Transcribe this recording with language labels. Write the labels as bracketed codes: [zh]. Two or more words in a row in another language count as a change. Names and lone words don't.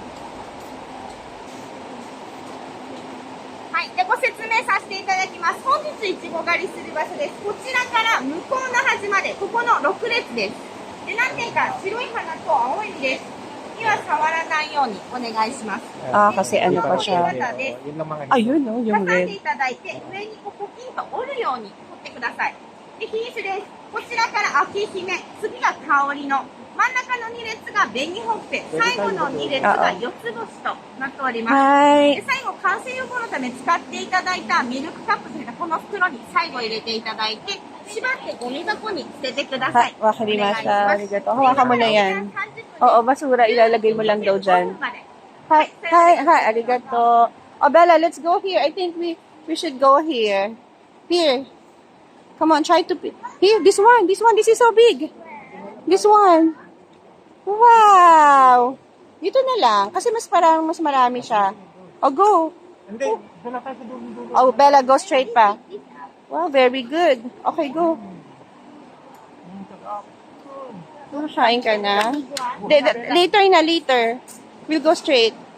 [ja] はい。で、ご説明させていただきます。本日いちご狩りする場所です。こちらから向こうの端まで、ここの6列です。で、何点か白い花と青い実です。には触らないようにお願いします。 [tl] Kasi ano pa siya. Yun lang mga Ayun, no, [ja] 挟 [tl] yung [ja] んで [en] red. [ja] いただいて、上にこうポキンと折るように取ってください。で、品種です。こちらから秋姫、次が香りの、真ん中の2列が紅ほっぺ、最後の2列が四つ星となっております。で、 [en] Hi. [ja] 最後、完成予防のため使っていただいたミルクカップというか、この袋に最後入れていただいて、縛ってゴミ箱に捨ててください。 Wakarimashita. Arigato. [tl] Hawakan mo na yan. Oo, basura. Ilalagay mo lang daw dyan. [en] Hi, hi, hi. Arigato. Oh, Bella, let's go here. I think we should go here. Here. Come on, try to... Here, this one. This is so big. This one. Wow. [tl] Dito na lang. Kasi mas marami siya. Oh, go. Hindi, doon na tayo sa dulo. [en] Oh, Bella, go straight pa. Wow, very good. Okay, go. [tl] Kain ka na? [en] Later na, later. We'll go straight.